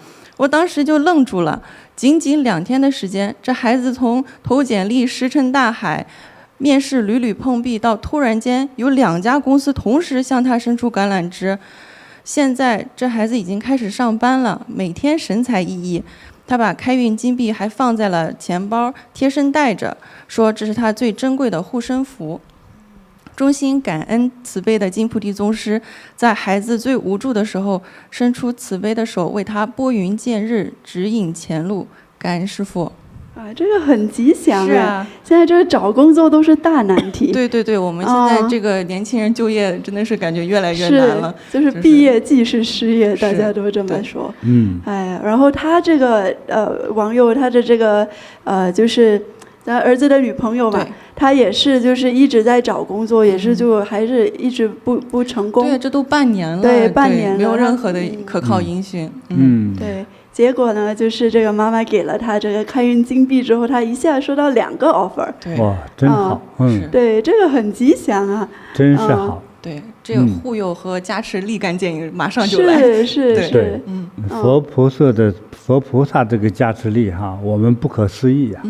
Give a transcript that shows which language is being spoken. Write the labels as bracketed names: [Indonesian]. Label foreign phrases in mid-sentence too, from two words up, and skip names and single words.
[Chinese] 我當時就愣住了，僅僅2天的時間，這孩子從投簡歷石沉大海，面試屢屢碰壁，到突然間有2家公司同時向他伸出橄欖枝。現在這孩子已經開始上班了，每天神采奕奕。他把開運金幣還放在了錢包，貼身帶着，說這是他最珍貴的護身符。衷心感恩慈悲的金菩提宗師，在孩子最無助的時候，伸出慈悲的手，為他撥雲見日，指引前路。感恩師父。啊，这个很吉祥是啊，现在这个找工作都是大难题。对对对，我们现在这个年轻人就業真的是感覺越來越難了。就是畢業即是失業，大家都這麼說。哎，然後他這個網友，他的這個就是他兒子的女朋友嘛，他也是就是一直在找工作，也是就還是一直不成功。對，這都半年了。對，半年了，沒有任何的可靠音訊。對。結果呢，就是這個媽媽給了他這個開運金幣之後，他一下收到2個 offer。對，哇，真好。對，這個很吉祥啊。真是好。對，這個護佑和加持立竿見影，馬上就來。是。對，佛菩薩這個加持力哈，我們不可思議呀。